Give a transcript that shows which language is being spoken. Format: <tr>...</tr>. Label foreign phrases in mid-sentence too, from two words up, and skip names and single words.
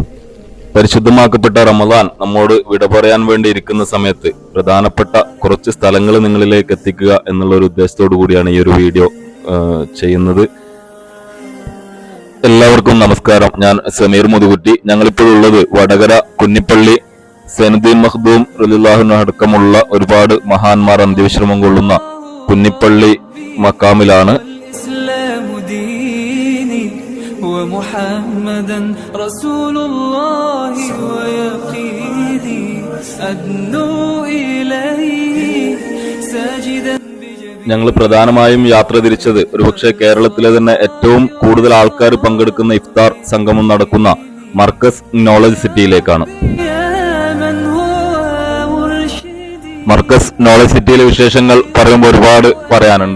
<ml>പരിശുദ്ധമാക്കപ്പെട്ട റമദാൻ നമ്മോട് വിട പറയാൻ വേണ്ടി ഇരിക്കുന്ന സമയത്ത് പ്രധാനപ്പെട്ട കുറച്ച് സ്ഥലങ്ങൾ നിങ്ങളിലേക്ക് എത്തിക്കുക എന്നുള്ള ഒരു ഉദ്ദേശത്തോടു കൂടിയാണ് ഈ ഒരു വീഡിയോ ചെയ്യുന്നത്. എല്ലാവർക്കും നമസ്കാരം. ഞാൻ സമീർ മുതുകുറ്റി. ഞങ്ങളിപ്പോഴുള്ളത് വടകര കുന്നിപ്പള്ളി സൈനുദ്ദീൻ മഖ്ദൂം</ml> <ar>رضي الله عنه</ar> <ml>അടക്കമുള്ള ഒരുപാട് മഹാന്മാർ അന്ത്യവിശ്രമം കൊള്ളുന്ന കുന്നിപ്പള്ളി മക്കാമിലാണ്.</ml> <ar>ومحمدا رسول الله ويقيني أدنو إليه ساجدا.</ar> <ml>ഞങ്ങൾ പ്രധാനമായും യാത്ര തിരിച്ചത് ഒരുപക്ഷെ കേരളത്തിലെ തന്നെ ഏറ്റവും കൂടുതൽ ആൾക്കാർ പങ്കെടുക്കുന്ന ഇഫ്താർ സംഗമം നടക്കുന്ന മർക്കസ് നോളജ് സിറ്റിയിലേക്കാണ്. മർക്കസ് നോളജ് സിറ്റിയിലെ വിശേഷങ്ങൾ പറയുമ്പോൾ ഒരുപാട് പറയാനുണ്ട്.</ml>